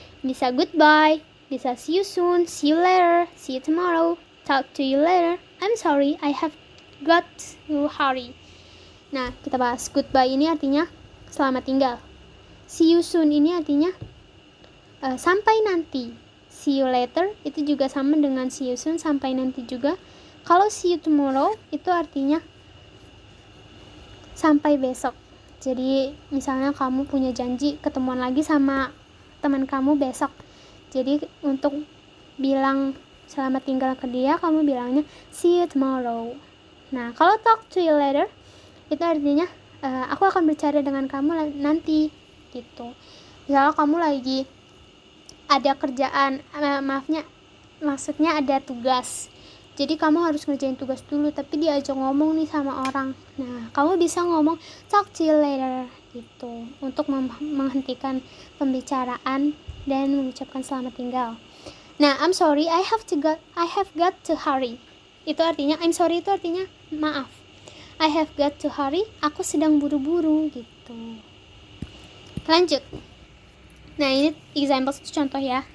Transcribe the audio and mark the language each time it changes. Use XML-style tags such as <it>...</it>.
<en>Bisa goodbye, bisa see you soon, see you later, see you tomorrow, talk to you later, I'm sorry, I have got to hurry.</en> <id>Nah, kita bahas goodbye ini artinya selamat tinggal.</id> <en>See you soon</en> <id>ini artinya sampai nanti.</id> <en>See you later</en> <id>itu juga sama dengan</id> <en>see you soon,</en> <id>sampai nanti juga. Kalau</id> <en>see you tomorrow</en> <id>itu artinya sampai besok. Jadi misalnya kamu punya janji ketemuan lagi sama teman kamu besok. Jadi untuk bilang selamat tinggal ke dia, kamu bilangnya</id> <en>see you tomorrow.</en> <id>Nah, kalau</id> <en>talk to you later</en> <id>itu artinya aku akan berbicara dengan kamu nanti gitu. Misalnya kamu lagi ada kerjaan, maksudnya ada tugas. Jadi kamu harus ngerjain tugas dulu, tapi diajak ngomong nih sama orang. Nah, kamu bisa ngomong</id> <en>talk to you later</en> <id>gitu untuk menghentikan pembicaraan dan mengucapkan selamat tinggal.</id> <en>Nah, I'm sorry, I have got to hurry.</en> <id>Itu artinya</id> <en>I'm sorry</en> <id>itu artinya maaf.</id> <en>I have got to hurry.</en> <id>Aku sedang buru-buru gitu. Lanjut. Nah, ini examples itu contoh ya.</id>